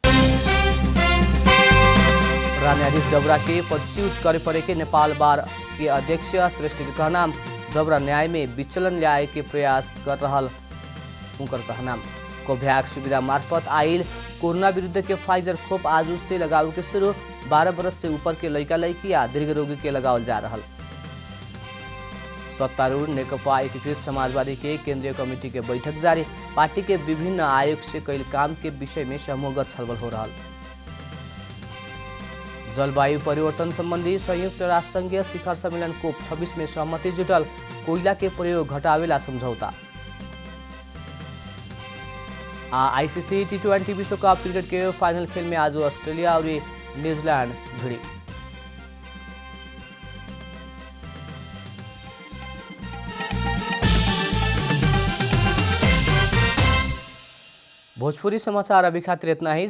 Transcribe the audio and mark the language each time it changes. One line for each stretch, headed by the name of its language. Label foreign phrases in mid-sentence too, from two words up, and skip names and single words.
Bhojpuri: न्यायाधीश जबरा के पदच्युत करे पड़े के नेपाल बार के अध्यक्ष श्रेष्ठ के कहना, जबरा न्याय में विचलन ल्याए के प्रयास कर रहल उनकर कहना। कोभ्याक्स सुविधा मार्फत आइल कोरोना विरुद्ध के फाइजर खोप आज से लगाव के शुरू। 12 वर्ष से ऊपर के लड़का लड़की या दीर्घ रोगी के लगावल जा रहल। सत्तारूढ़ नेकपा एकीकृत समाजवादी के केंद्रीय कमेटी के बैठक जारी। पार्टी के विभिन्न आयोग से कई काम के विषय में समूहगत छलफल हो रहा। जलवायु परिवर्तन संबंधी संयुक्त राष्ट्र संघीय शिखर सम्मेलन कोप 26 में सहमति जुटल। कोयला के प्रयोग घटावेला समझौता। आईसीसी टी20 विश्व कप क्रिकेट के फाइनल खेल में आज ऑस्ट्रेलिया और न्यूजीलैंड भिड़ी। भोजपुरी समाचार अभी खातिर इतना ही।